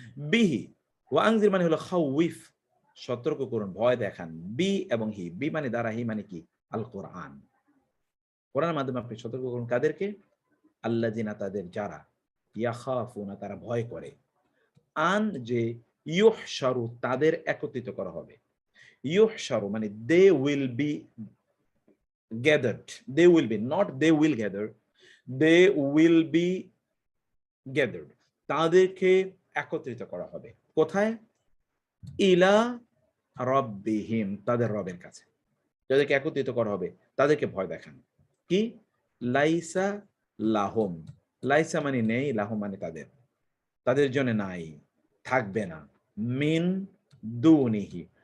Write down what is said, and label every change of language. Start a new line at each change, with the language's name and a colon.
Arabic: বিহি ওয়াংজির
Bangla: মানে হলো খাউইফ, সতর্ক করুন, ভয় দেখান। বি এবং হি, বি মানে দ্বারা, হি মানে কি? আল কোরআন, কোরআনের মাধ্যমে আপনি সতর্ক করুন কাদেরকে? আল্লাযিনা, তাদের যারা, ইয়াখাফুনা তারা ভয় করে, আন যে ইউহশারু তাদের একত্রিত করা হবে। ইউহশারু মানে
English: they will be gathered,
Bangla: they will be, not they will gather, they will be gathered, তাদেরকে একত্রিত করা হবে কোথায়? ইলা রাব্বিহিম, তাদের রবের কাছে যাদেরকে একত্রিত করা হবে তাদেরকে ভয় দেখান। কি? লাইসা লাহুম, লাইসা মানে নেই, লাহুম মানে তাদের, তাদের জন্য নাই, থাকবে না, মিন দুনিহি।